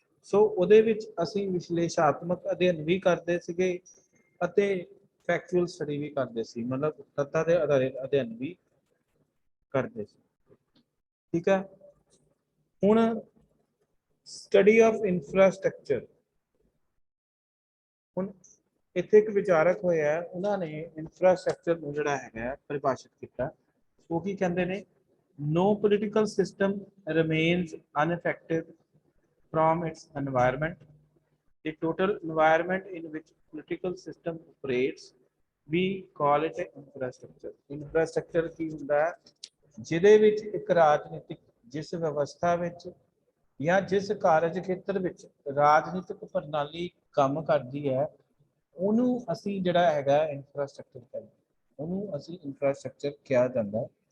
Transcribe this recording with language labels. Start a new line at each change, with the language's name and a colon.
Punjabi: ਸੋ ਉਹਦੇ ਵਿੱਚ ਅਸੀਂ ਵਿਸ਼ਲੇਸ਼ਾਤਮਕ ਅਧਿਐਨ ਵੀ ਕਰਦੇ ਸੀਗੇ ਅਤੇ ਫੈਕਚੁਅਲ ਸਟੱਡੀ ਵੀ ਕਰਦੇ ਸੀ, ਮਤਲਬ ਤੱਥਾਂ ਦੇ ਆਧਾਰਿਤ ਅਧਿਐਨ ਵੀ ਕਰਦੇ ਸੀ। ਠੀਕ ਹੈ, ਹੁਣ ਸਟੱਡੀ ਆਫ ਇਨਫਰਾਸਟ੍ਰਕਚਰ। ਹੁਣ ਇੱਥੇ ਇੱਕ ਵਿਚਾਰਕ ਹੋਇਆ, ਉਹਨਾਂ ਨੇ ਇਨਫਰਾਸਟ੍ਰਕਚਰ ਨੂੰ ਜਿਹੜਾ ਹੈਗਾ ਪਰਿਭਾਸ਼ਿਤ ਕੀਤਾ। ਉਹ ਕੀ ਕਹਿੰਦੇ ਨੇ?
English: No political system remains unaffected from its environment. The total environment in which political system operates, we call it infrastructure.
Punjabi: Infrastructure ਕੀ ਹੁੰਦਾ ਹੈ? ਜਿਹਦੇ ਵਿੱਚ ਇੱਕ ਰਾਜਨੀਤਿਕ ਜਿਸ ਵਿਵਸਥਾ ਵਿੱਚ ਜਾਂ ਜਿਸ ਕਾਰਜ ਖੇਤਰ ਵਿੱਚ ਰਾਜਨੀਤਿਕ ਪ੍ਰਣਾਲੀ ਕੰਮ ਕਰਦੀ ਹੈ ਉਹਨੂੰ ਅਸੀਂ ਜਿਹੜਾ ਹੈਗਾ ਇਨਫਰਾਸਟ੍ਰਕਚਰ ਕਹਿੰਦੇ, ਉਹਨੂੰ ਅਸੀਂ ਇਨਫਰਾਸਟ੍ਰਕਚਰ ਕਿਹਾ ਜਾਂਦਾ।